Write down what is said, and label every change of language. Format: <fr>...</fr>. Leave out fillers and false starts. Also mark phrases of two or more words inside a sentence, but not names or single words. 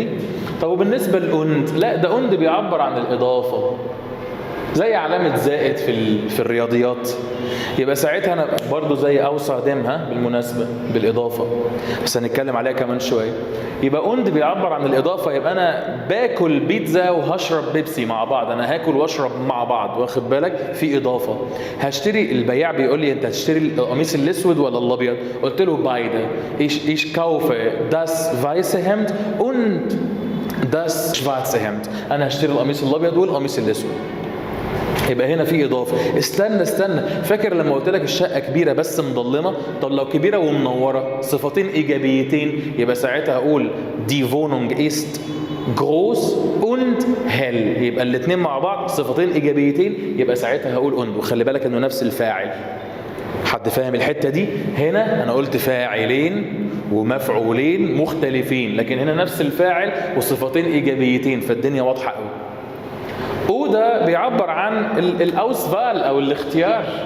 <ar>طب وبالنسبه لأوند، لا ده أوند بيعبر عن الاضافه، زي علامة زائد في الرياضيات، يبقى ساعتها أنا برضو زي أوسع دمها بالمناسبة بالإضافة، بس هنتكلم عليها كمان شوية. يبقى أوند بيعبر عن الإضافة، يبقى أنا باكل بيتزا وهشرب بيبسي مع بعض، أنا هاكل واشرب مع بعض، واخد بالك؟ في إضافة. هشتري، البياع بيقول لي أنت هتشتري القميص الأسود ولا الأبيض؟ قلت له بايده.</ar> <de>ich kaufe das weiße Hemd und das schwarze Hemd.</de> <ar>أنا هشتري القميص الأبيض والقميص الأسود. يبقى هنا في إضافة. استنى فاكر لما قلت لك الشقة كبيرة بس مظلمة؟ طب لو كبيرة ومنورة، صفتين إيجابيتين، يبقى ساعتها أقول</ar> <de>die Wohnung ist groß und hell.</de> <ar>يبقى الاثنين مع بعض صفتين إيجابيتين، يبقى ساعتها هقول und. وخلي بالك إنه نفس الفاعل. حد فاهم الحتة دي؟ هنا أنا قلت فاعلين ومفعولين مختلفين، لكن هنا نفس الفاعل وصفتين إيجابيتين، فالدنيا واضحة قوي. وده بيعبر عن الأوسفال أو الاختيار.</ar>